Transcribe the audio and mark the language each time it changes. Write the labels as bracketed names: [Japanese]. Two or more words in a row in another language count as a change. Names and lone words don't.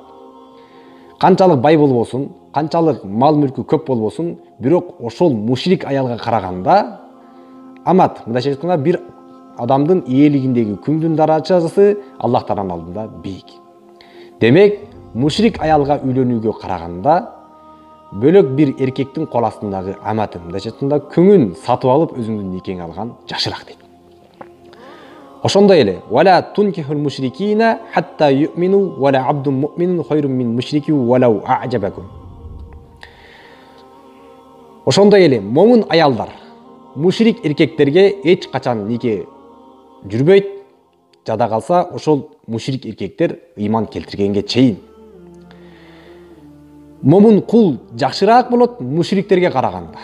[Kyrgyz] Канчалык бай болбосун, канчалык мал мүлкү көп болбосун, бирок ошол мушрик аялга караганда амат, мындайча айтканда бир адамдын ээлигиндеги күңдүн даражасы Аллах Тааланын алдында бийик. Демек, мушрик аялга үйлөнүүгө караганда бөлөк бир эркектин кол астындагы аматын, мындайча айтканда күңүн сатып алып өзүңдүн никеңе алган жакшыраак дейт. Ошондой эле [Arabic] ولا تنكحوا المشركين حتى يؤمنوا ولعبد مؤمن خير من مشرك ولو أعجبكم. [Kyrgyz] Ошондой эле момун аялдар мушрик эркектерге эч качан нике жүрбөйт. Жада калса ошол мушрик эркектер ыйман келтиргенге чейин. Момун кул жакшыраак болот мушриктерге караганда.